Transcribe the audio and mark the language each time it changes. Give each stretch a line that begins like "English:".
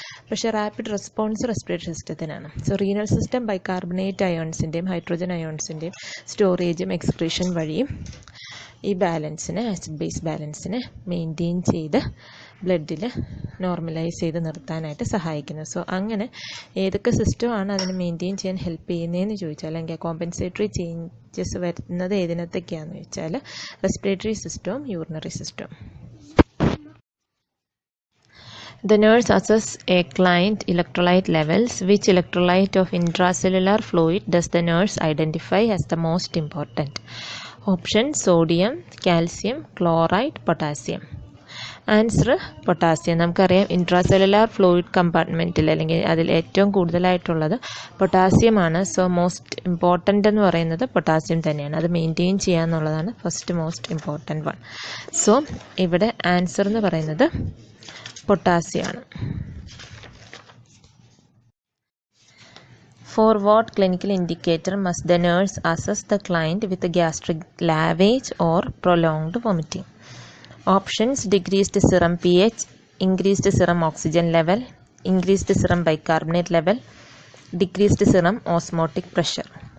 Malayalam: പക്ഷേ rapid response respiratory സിസ്റ്റത്തിനാണ്. So renal system bicarbonate അയോൺസിൻ്റെയും hydrogen അയോൺസിൻ്റെയും സ്റ്റോറേജും excretion വഴിയും ഈ ബാലൻസിനെ, ആസിഡ് ബേസ് ബാലൻസിനെ മെയിൻറ്റെയിൻ ചെയ്ത് ബ്ലഡിൽ നോർമലൈസ് ചെയ്ത് നിർത്താനായിട്ട് സഹായിക്കുന്നു. സോ അങ്ങനെ ഏതൊക്കെ സിസ്റ്റമാണ് അതിനെ മെയിൻറ്റെയിൻ ചെയ്യാൻ ഹെൽപ്പ് ചെയ്യുന്നതെന്ന് ചോദിച്ചാൽ, അല്ലെങ്കിൽ കോമ്പൻസേറ്ററി ചേഞ്ചസ് വരുന്നത് ഏതിനകത്തൊക്കെയാണെന്ന് ചോദിച്ചാൽ റെസ്പിറേറ്ററി സിസ്റ്റവും യൂറിനറി സിസ്റ്റവും.
English: The nurse assesses a client electrolyte levels. Which electrolyte of intracellular fluid does the nurse identify as the most important? Option: sodium, calcium, chloride, potassium. Answer പൊട്ടാസ്യം.
Malayalam: നമുക്കറിയാം intracellular fluid കമ്പാർട്ട്മെൻറ്റിൽ അല്ലെങ്കിൽ അതിൽ ഏറ്റവും കൂടുതലായിട്ടുള്ളത് പൊട്ടാസ്യമാണ്. So most important എന്ന് പറയുന്നത് potassium തന്നെയാണ്. അത് maintain ചെയ്യുക എന്നുള്ളതാണ് first most important one. So ഇവിടെ ആൻസർ എന്ന് പറയുന്നത് പൊട്ടാസ്യമാണ്.
English: For what clinical indicator must the nurse assess the client with gastric lavage or prolonged vomiting? Options: decreased serum pH, increased serum oxygen level, increased serum bicarbonate level, decreased serum osmotic pressure.